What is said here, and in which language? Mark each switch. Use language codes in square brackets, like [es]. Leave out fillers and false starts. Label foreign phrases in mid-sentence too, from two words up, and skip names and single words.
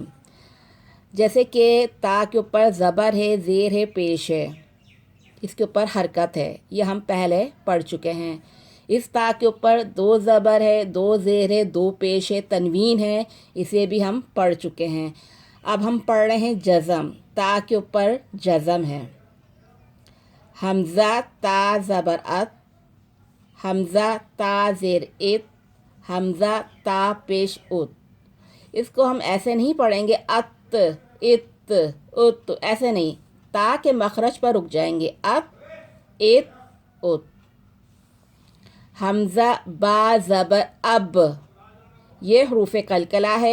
[ur] جیسے کہ تا کے اوپر زبر ہے، زیر ہے، پیش ہے، اس کے اوپر حرکت ہے، یہ ہم پہلے پڑھ چکے ہیں۔ اس تا کے اوپر 2 زبر ہے، 2 زیر ہے، 2 پیش ہے، تنوین ہے، اسے بھی ہم پڑھ چکے ہیں۔ اب ہم پڑھ رہے ہیں جزم۔ تا کے اوپر جزم ہے، حمزہ تا زبر ات، حمزہ تا زیر ات، حمزہ تا پیش ات۔ اس کو ہم ایسے نہیں پڑھیں گے ات ات ات، ایسے نہیں، تا کے مخرج پر رک جائیں گے، ات ات ات۔ حمزہ با زبر اب، یہ حروف قلقلہ ہے۔